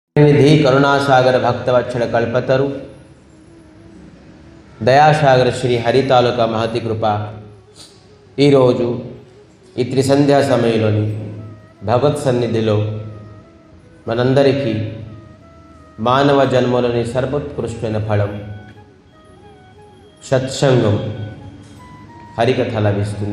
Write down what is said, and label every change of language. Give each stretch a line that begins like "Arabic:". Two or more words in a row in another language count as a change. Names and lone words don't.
Sanskrit: निधि करुणासागर भक्तवत्सल कल्पतरु दयासागर श्री हरि तालुका महति कृपा
Telugu: ఈ త్రిసంధ్యా సమయంలోని భగవత్ సన్నిధిలో మనందరికీ మానవ జన్మలోని సర్వోత్కృష్టమైన ఫలం సత్సంగం హరికథ లభిస్తుంది.